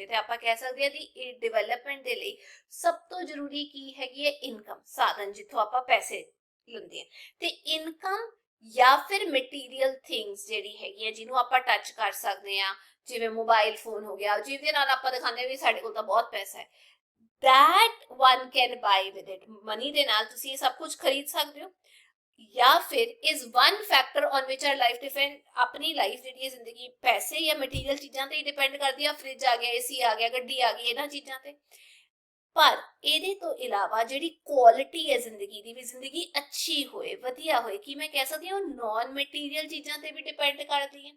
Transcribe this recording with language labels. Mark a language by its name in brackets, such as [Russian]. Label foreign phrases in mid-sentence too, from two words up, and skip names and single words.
[Punjabi] ਤੇ ਆਪਾਂ ਕਹਿ ਸਕਦੇ ਹਾਂ ਕਿ ਡਿਵੈਲਪਮੈਂਟ ਦੇ ਲਈ ਸਭ ਤੋਂ ਜ਼ਰੂਰੀ ਕੀ ਹੈਗੀ ਹੈ, ਇਨਕਮ, ਸਾਧਨ ਜਿੱਥੋਂ ਆਪਾਂ ਪੈਸੇ ਲੈਂਦੇ ਆ। ਤੇ ਇਨਕਮ ਜਾਂ ਫਿਰ [English] material things [Punjabi] ਜਿਹੜੀ ਹੈਗੀ ਹੈ ਜਿਹਨੂੰ ਆਪਾਂ ਟੱਚ ਕਰ ਸਕਦੇ ਆ, ਜਿਵੇਂ ਮੋਬਾਈਲ ਫੋਨ ਹੋ ਗਿਆ, ਜਿਹਦੇ ਨਾਲ ਆਪਾਂ ਦਿਖਾਉਂਦੇ ਵੀ ਸਾਡੇ ਕੋਲ ਤਾਂ ਬਹੁਤ ਪੈਸਾ ਹੈ, [English] that one can buy with it, [Punjabi] ਮਨੀ ਦੇ ਨਾਲ ਤੁਸੀਂ ਇਹ ਸਭ ਕੁਝ ਖਰੀਦ ਸਕਦੇ ਹੋ। ਜਾਂ ਫਿਰ [English] is one factor on which our life depend, [Punjabi] ਆਪਣੀ ਲਾਈਫ ਜਿਹੜੀ ਹੈ ਜ਼ਿੰਦਗੀ ਪੈਸੇ ਜਾਂ ਮਟੀਰੀਅਲ ਚੀਜ਼ਾਂ ਤੇ ਹੀ ਡਿਪੈਂਡ ਕਰਦੀ ਆ, ਫ੍ਰਿਜ ਆ ਗਿਆ, ਏਸੀ ਆ ਗਿਆ, ਗੱਡੀ ਆ ਗਈ, ਇਹਨਾਂ ਚੀਜ਼ਾਂ ਤੇ। ਪਰ ਇਹਦੇ ਤੋਂ ਇਲਾਵਾ ਜਿਹੜੀ ਕੁਆਲਿਟੀ ਹੈ ਜ਼ਿੰਦਗੀ ਦੀ, ਵੀ ਜ਼ਿੰਦਗੀ ਅੱਛੀ ਹੋਏ, ਵਧੀਆ ਹੋਏ, ਕੀ ਮੈਂ ਕਹਿ ਸਕਦੀ ਹਾਂ ਉਹ [English] non material [Punjabi] ਚੀਜ਼ਾਂ ਤੇ ਵੀ ਡਿਪੈਂਡ ਕਰਦੀ ਹੈ।